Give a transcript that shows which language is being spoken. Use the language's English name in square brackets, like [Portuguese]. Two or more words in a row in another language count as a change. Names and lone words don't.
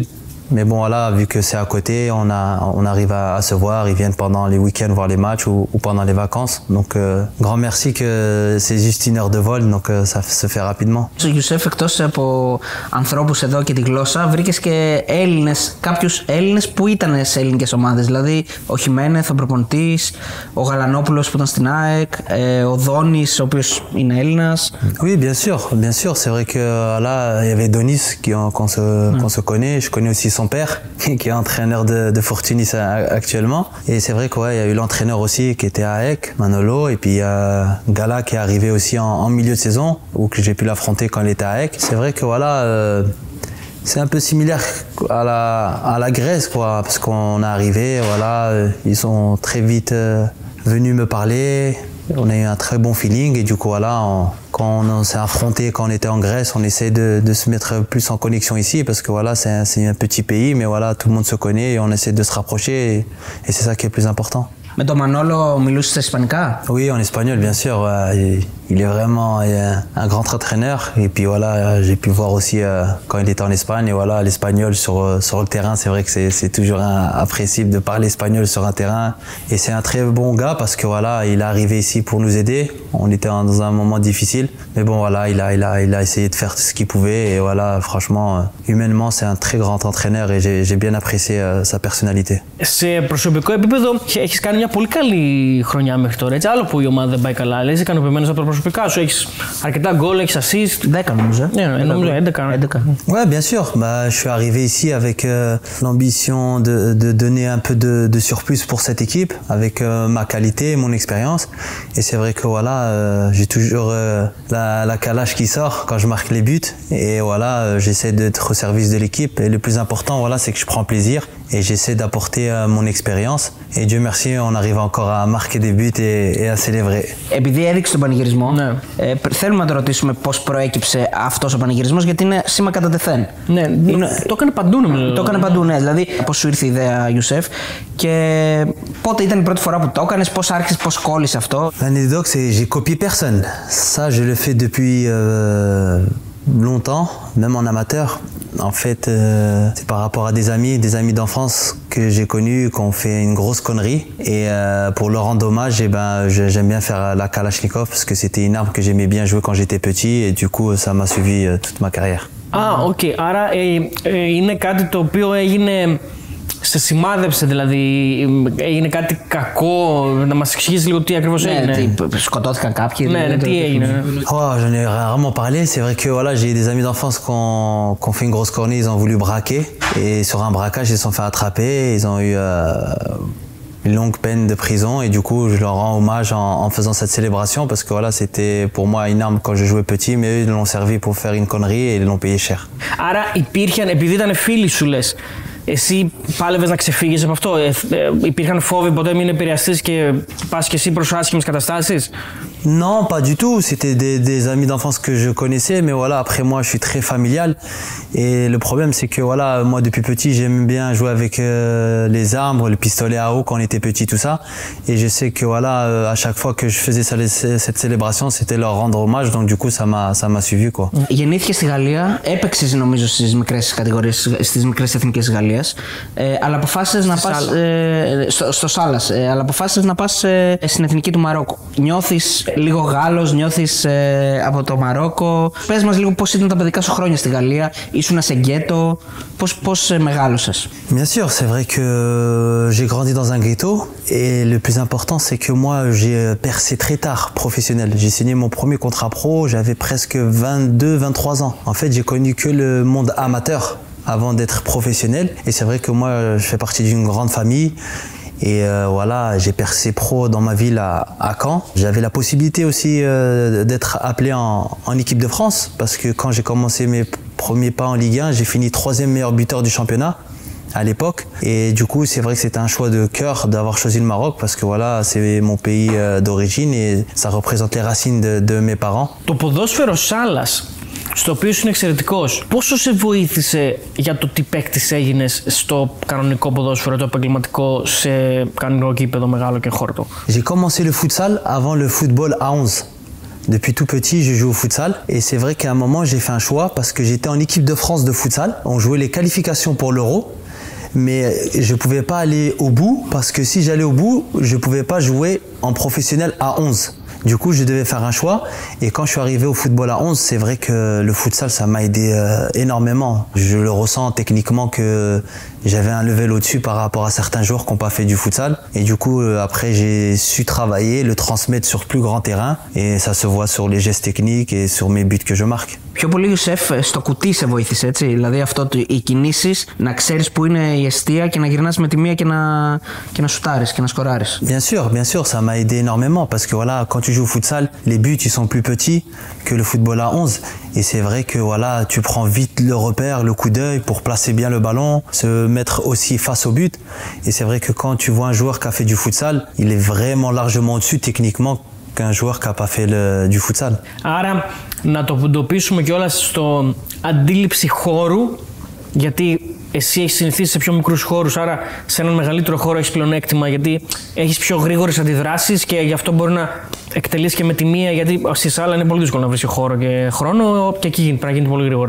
[French] Mais bon, voilà, vu que c'est à côté, on arrive à se voir. Ils viennent pendant les week-ends voir les matchs ou pendant les vacances. Donc, grand merci que c'est juste 1 heure de vol, donc ça se fait rapidement. [Greek] Γιουσέφ, εκτός από ανθρώπους εδώ και τη γλώσσα, βρήκες και κάποιους Έλληνες που ήταν σε ελληνικές ομάδες. Δηλαδή, ο Χιμένεθ, ο προπονητής, ο Γαλανόπουλος που ήταν στην ΑΕΚ, ο Δόνης, ο οποίος είναι Έλληνας. [French] Oui, bien sûr. C'est vrai que là, il y avait Donis qu'on se connaît. Je connais aussi son père, qui est entraîneur de Fortunis actuellement. Et c'est vrai qu'il y a eu l'entraîneur aussi qui était à ΑΕΚ, Manolo, et puis il y a Gala qui est arrivé aussi en milieu de saison, ou que j'ai pu l'affronter quand il était à ΑΕΚ. C'est vrai que voilà, c'est un peu similaire à la Grèce, quoi, parce qu'on est arrivé, voilà, ils sont très vite venus me parler. On a eu un très bon feeling et du coup voilà, quand on s'est affronté, quand on était en Grèce, on essaie de se mettre plus en connexion ici parce que voilà, c'est un petit pays, mais voilà, tout le monde se connaît et on essaie de se rapprocher et c'est ça qui est le plus important. [Greek] Με τον Μανόλο μιλούσες ισπανικά? [French] Oui, en espagnol, bien sûr. Il est vraiment un grand entraîneur. Et puis voilà, j'ai pu voir aussi quand il était en Espagne. Et voilà, l'espagnol sur le terrain, c'est vrai que c'est toujours appréciable de parler espagnol sur un terrain. Et c'est un très bon gars parce que voilà, il est arrivé ici pour nous aider. On était dans un moment difficile. Mais bon, voilà, il a essayé de faire ce qu'il pouvait. Et voilà, franchement, humainement, c'est un très grand entraîneur et j'ai bien apprécié sa personnalité. [Greek] Σε προσωπικό επίπεδο, έχεις κάνει μια πολύ καλή χρονιά μέχρι τώρα. Έτσι, άλλο που η ομάδα δεν πάει καλά, αλλά είσαι ικανοποιημένος από τα προσωπικά σου. Έχεις αρκετά γκολ, έχεις assist. 10 νομίζω. Ναι, νομίζω 11. [French] Ouais, bien sûr. Bah, je suis arrivé ici avec l'ambition de donner un peu de surplus pour cette équipe, avec ma qualité, mon expérience. Et c'est vrai que voilà, j'ai toujours la calage qui sort quand je marque les buts. Et voilà, j'essaie d'être au service de l'équipe. Et le plus important, voilà, c'est que je prends plaisir et j'essaie d'apporter mon expérience. Et Dieu merci, on arrive encore à marquer des buts et à célébrer. [Greek] Επειδή έδειξε τον πανηγυρισμό, θέλουμε να το ρωτήσουμε πώς προέκυψε αυτός ο πανηγυρισμός, γιατί είναι σήμα κατά τεθέν. Ναι, το έκανε παντού νομίζω. Το έκανε παντού, ναι. Δηλαδή, πώς σου ήρθε η ιδέα, Γιουσέφ, και πότε ήταν η πρώτη φορά που το έκανες, πώς άρχισες, πώς κόλλησε αυτό. [French] L'anecdote, c'est j'ai copié personne. Ça, je le fais depuis longtemps, même en amateur. En fait, c'est par rapport à des amis d'enfance que j'ai connus, qui ont fait une grosse connerie. Et pour leur rendre hommage, j'aime bien faire la Kalachnikov parce que c'était une arme que j'aimais bien jouer quand j'étais petit et du coup, ça m'a suivi toute ma carrière. [Greek] Οκ. Άρα είναι κάτι το οποίο έγινε. Σε σημάδεψε, δηλαδή έγινε κάτι κακό, να μας εξηγήσει λίγο τι ακριβώς έγινε. Σκοτώθηκαν κάποιοι. Ναι, τι έγινε. J'en ai rarement parlé, c'est vrai que voilà, j'ai des amis d'enfance qui ont fait une grosse cornée, ils ont voulu braquer et sur un braquage ils se sont fait attraper, ils ont eu une longue peine de prison et du coup je leur rends hommage en faisant cette célébration parce que voilà, c'était pour moi une arme quand je jouais petit, mais eux ils l'ont servi pour faire une connerie et ils l'ont payé cher. Άρα υπήρχαν, επειδή ήταν φίλοι σου λες, εσύ πάλευες να ξεφύγεις από αυτό, υπήρχαν φόβοι ποτέ μην επηρεαστείς και πας και εσύ προς άσχημες καταστάσεις? [French] Non, pas du tout. C'était des amis d'enfance que je connaissais, mais voilà, après moi, je suis très familial. Et le problème, c'est que voilà, moi, depuis petit, j'aime bien jouer avec les armes, le pistolet à eau quand on était petit, tout ça. Et je sais que voilà, à chaque fois que je faisais cette célébration, c'était leur rendre hommage. Donc du coup, ça m'a suivi, quoi. [Greek] Γεννήθηκε στη Γαλλία, έπαιξες νομίζω στις μικρές κατηγορίες, στις μικρές εθνικές της Γαλλίας, αλλά αποφάσισες να πας στο Σάλας, αλλά αποφάσισες να πας στην εθνική του Μαρόκο. Νιώθεις λίγο Γάλλος, νιώθεις από το Μαρόκο. Πες μας λίγο πώς ήταν τα παιδικά σου χρόνια στη Γαλλία, ήσουν σε γκέτο, πώς μεγάλωσες. [French] Bien sûr, c'est vrai que j'ai grandi dans un ghetto et le plus important c'est que moi j'ai percé très tard professionnel. J'ai signé mon premier contrat pro, j'avais presque 22-23 ans. En fait, j'ai connu que le monde amateur avant d'être professionnel et c'est vrai que moi je fais partie d'une grande famille. Et voilà, j'ai percé pro dans ma ville à Caen. J'avais la possibilité aussi d'être appelé en équipe de France parce que quand j'ai commencé mes premiers pas en Ligue 1, j'ai fini 3e meilleur buteur du championnat à l'époque. Et du coup, c'est vrai que c'était un choix de cœur d'avoir choisi le Maroc parce que voilà, c'est mon pays d'origine et ça représente les racines de mes parents. [Greek] Το ποδόσφαιρο Σάλας, στο οποίο ήσουν εξαιρετικός, πόσο σε βοήθησε για το τι παίκτης έγινες στο κανονικό ποδόσφαιρο, το επαγγελματικό, σε κανονικό κήπεδο μεγάλο και χόρτο? [French] J'ai commencé le futsal avant le football à 11. Depuis tout petit, je joue au futsal et c'est vrai qu'à un moment, j'ai fait un choix parce que j'étais en équipe de France de futsal. On jouait les qualifications pour l'Euro, mais je ne pouvais pas aller au bout parce que si j'allais au bout, je ne pouvais pas jouer en professionnel à 11. Du coup, je devais faire un choix et quand je suis arrivé au football à 11, c'est vrai que le futsal, ça m'a aidé énormément. Je le ressens techniquement que j'avais un level au-dessus par rapport à certains joueurs qui n'ont pas fait du futsal. Et du coup, après, j'ai su travailler, le transmettre sur plus grand terrain et ça se voit sur les gestes techniques et sur mes buts que je marque. [Greek] Πιο πολύ, Γιουσέφ, στο κουτί σε βοήθησε, έτσι. Δηλαδή αυτό, οι κινήσεις, να ξέρεις που είναι η εστία και να γυρνάς με τη μία και να σουτάρεις και να σκοράρεις. [French] Bien sûr, ça m'a aidé énormément parce que voilà, quand tu joues au futsal, les buts ils sont plus petits que le football à 11 et c'est vrai que voilà, tu prends vite le repère, le coup d'œil pour placer bien le ballon, se mettre aussi face au but et c'est vrai que quand tu vois un joueur qui a fait du futsal, il est vraiment largement au-dessus techniquement qu'un joueur qui n'a pas fait du futsal. [Greek] Άρα, να το εντοπίσουμε κιόλας στο αντίληψη χώρου, γιατί εσύ έχεις συνηθίσει σε πιο μικρούς χώρους, άρα σε έναν μεγαλύτερο χώρο έχεις πλεονέκτημα, γιατί έχεις πιο γρήγορες αντιδράσεις και γι' αυτό μπορεί να εκτελείς και με τη μία, γιατί στη σάλα είναι πολύ δύσκολο να βρεις χώρο και χρόνο και εκεί πρέπει να γίνει πολύ γρήγορα.